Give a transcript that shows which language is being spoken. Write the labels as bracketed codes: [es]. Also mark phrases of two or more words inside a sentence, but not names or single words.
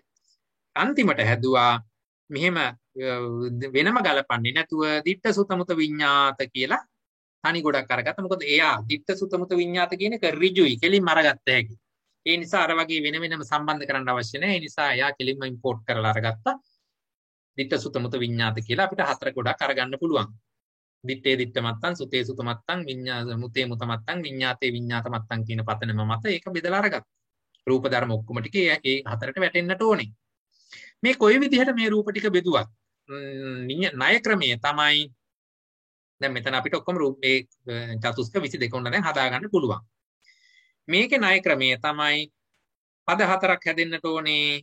[si] අන්තිමට හැදුවා මෙහෙම වෙනම ගලපන්නේ නැතුව [pi] ditta sutta mutta විඤ්ඤාත [si] කියලා තනි ගොඩක් අරගත්තා. මොකද එයා [pi] ditta sutta mutta විඤ්ඤාත [si] කියන එක ඍජුයි කෙලින්ම අරගත්ත හැකි. ඒ නිසා අර වගේ වෙනම සම්බන්ධ කරන්න අවශ්‍ය නැහැ. ඒ නිසා එයා කෙලින්ම ඉම්පෝට් කරලා අරගත්තා. [pi] ditta sutta mutta විඤ්ඤාත [si] කියලා අපිට හතර ගොඩක් අරගන්න පුළුවන්. [pi] ditte ditta මත්තං සුතේ සුත මත්තං මුතේ මුත මත්තං විඤ්ඤාතේ විඤ්ඤාත මත්තං [si] කියන පතනම මත ඒක බෙදලා අරගත්තා. රූප ධර්ම ඔක්කොම ටික ඒ හතරට වැටෙන්නට ඕනේ. මේ කොයි විදිහට මේ රූප ටික බෙදුවත් ණය ක්‍රමය තමයි දැන් මෙතන අපිට ඔක්කොම රූපේ චතුස්ක 22 උන්න දැන් හදාගන්න පුළුවන්. මේකේ ණය ක්‍රමය තමයි පද හතරක් හැදෙන්නට ඕනේ.